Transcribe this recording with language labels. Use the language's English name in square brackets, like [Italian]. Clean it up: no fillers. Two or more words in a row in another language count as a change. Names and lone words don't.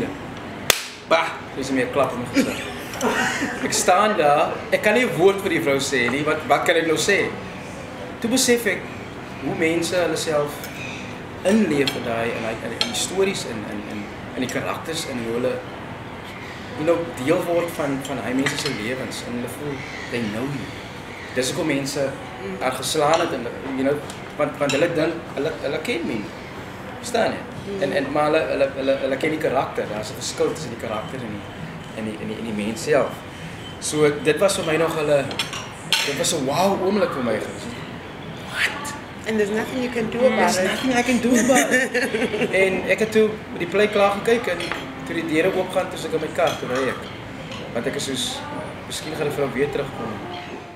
[Afrikaans] Bah, dis meer klap in my gesig. Ek staan daar, ek kan nie 'n woord vir die vrou sê nie. Wat kan ek nou sê? Toe besef ek hoe mense hulle self inleef vir daai in die stories in die karakters en hoe hulle, [English] you know, [Afrikaans] deel word van daai mense se lewens en hulle voel [English] they know you. [Afrikaans] Dis hoekom mense haar geslaan het en, [English] you know, [Afrikaans] want hulle dink hulle ken my. Verstaan jy? Maar hulle ken die karakter. Daar's 'n verskil tussen die karakter en die mens self. So dit was vir my nog dit was 'n wow oomblik vir my gewees. [English] What? And there's nothing you can do about it. There's nothing I can do about it. [Afrikaans] En ek het toe met die play klaar gekyk en toe die deure oopgaan toe ek in my kar toe ry ek. Want ek is soos, miskien gaan die vrou weer terugkom.